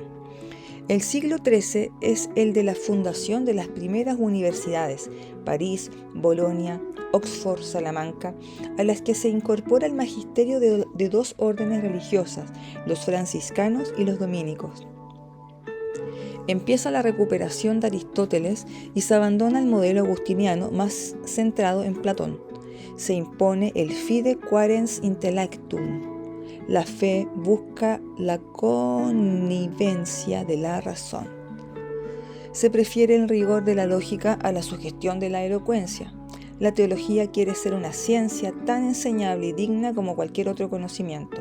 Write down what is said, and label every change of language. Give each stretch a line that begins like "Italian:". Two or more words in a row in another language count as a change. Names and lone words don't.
Spanish: El siglo XIII es el de la fundación de las primeras universidades, París, Bolonia, Oxford, Salamanca, a las que se incorpora el magisterio de dos órdenes religiosas, los franciscanos y los dominicos. Empieza la recuperación de Aristóteles y se abandona el modelo agustiniano más centrado en Platón. Se impone el
Latin: fide quaerens intellectum.
Spanish: La fe busca la connivencia de la razón. Se prefiere el rigor de la lógica a la sugestión de la elocuencia. La teología quiere ser una ciencia tan enseñable y digna como cualquier otro conocimiento.